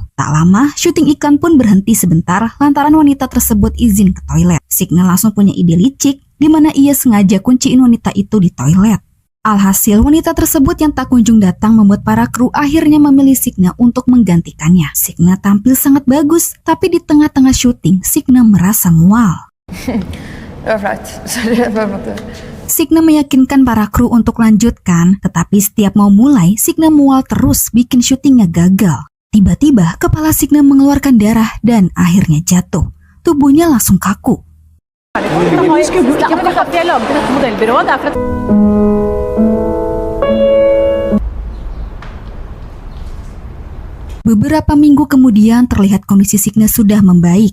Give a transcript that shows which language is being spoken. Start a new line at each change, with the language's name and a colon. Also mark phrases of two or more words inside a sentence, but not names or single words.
Indonesian: Tak lama, syuting iklan pun berhenti sebentar lantaran wanita tersebut izin ke toilet. Signe langsung punya ide licik, di mana ia sengaja kunciin wanita itu di toilet. Alhasil, wanita tersebut yang tak kunjung datang membuat para kru akhirnya memilih Signe untuk menggantikannya. Signe tampil sangat bagus, tapi di tengah-tengah syuting, Signe merasa mual.
Norwegian: Det var flaut. Sorry, jeg bare måtte...
Indonesian: Signe meyakinkan para kru untuk lanjutkan, tetapi setiap mau mulai, Signe mual terus bikin syutingnya gagal. Tiba-tiba, kepala Signe mengeluarkan darah dan akhirnya jatuh. Tubuhnya langsung kaku. Beberapa minggu kemudian terlihat kondisi Signe sudah membaik.